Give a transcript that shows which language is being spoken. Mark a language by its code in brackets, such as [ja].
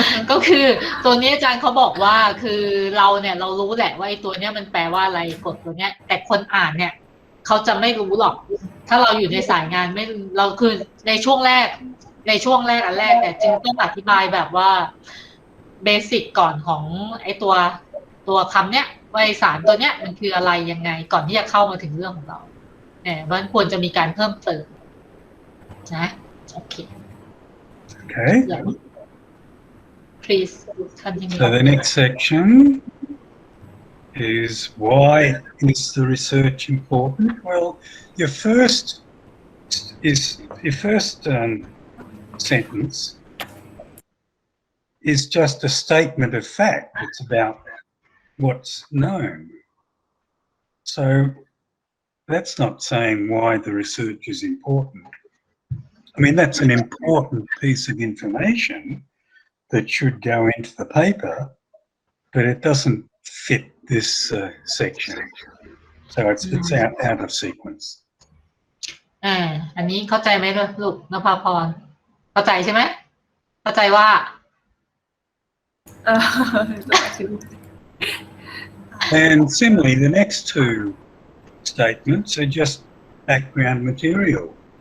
[th] ก็คือตัวนี้อาจารย์เขาบอกว่าคือเราเนี่ยเรารู้แหละว่าไอ้ตัวเนี้ยมันแปลว่าอะไรกฎตัวเนี้ยแต่คนอ่านเนี่ยเขาจะไม่รู้หรอกถ้าเราอยู่ในสายงานไม่เราคือในช่วงแรกอันแรกแต่จึงต้องอธิบายแบบว่าเบสิกก่อนของไอ้ตัวคำเนี้ยว่าสารตัวเนี้ยมันคืออะไรยังไงก่อนที่จะเข้ามาถึงเรื่องของเรามันควรจะมีการเพิ่มเติมนะโอเค [en] Okay. Yeah. Please continue. So the next section is why is the research important? Well, your first sentence is just a statement of fact. It's about what's known. So that's not saying why the research is important. I mean, that's an important piece of information that should go into the paper, but it doesn't fit this section. So it's out of sequence. [th] อันนี้เข้าใจไหมลูกนภาพรเข้าใจใช่ไหมเข้าใจว่า [en] And similarly, the next two statements are just background material.